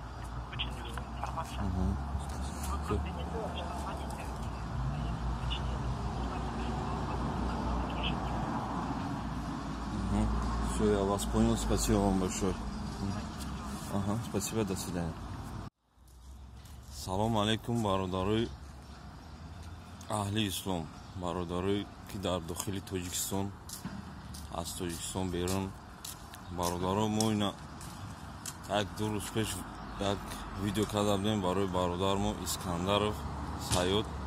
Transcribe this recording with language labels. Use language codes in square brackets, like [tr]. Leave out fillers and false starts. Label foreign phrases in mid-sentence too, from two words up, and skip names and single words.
[ru] Очень легкая информация. Вы просто не знаете, что звоните. Все, я вас понял, спасибо вам большое. Ага, спасибо, до свидания. [tg] Салом алейкум, бародари аҳли ислом, бародари ки дар дохили Тоҷикистон, аз Тоҷикистон берун, бародаро мо ина як ду рӯз пеш як видео карда будем барои бародармо Искандаров Саюд.